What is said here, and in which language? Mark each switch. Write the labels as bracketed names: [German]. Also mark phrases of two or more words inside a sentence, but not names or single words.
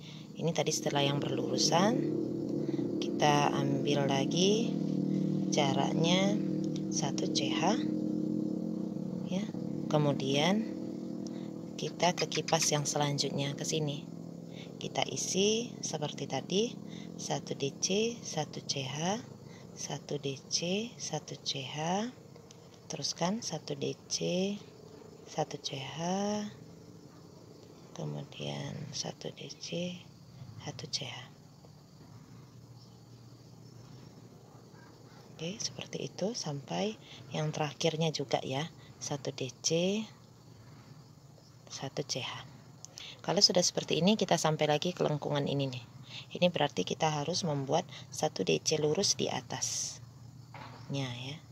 [Indonesian] Ini tadi setelah yang berlurusan, kita ambil lagi jaraknya 1 CH ya. Kemudian kita ke kipas yang selanjutnya ke sini. Kita isi seperti tadi, 1 DC, 1 CH, 1 DC, 1 CH, teruskan 1 DC, 1 CH, kemudian 1 DC, 1 CH. Oke, seperti itu sampai yang terakhirnya juga ya, 1 DC, 1 CH. Kalau sudah seperti ini, kita sampai lagi ke lengkungan ini nih. Ini berarti kita harus membuat 1 DC lurus di atasnya ya.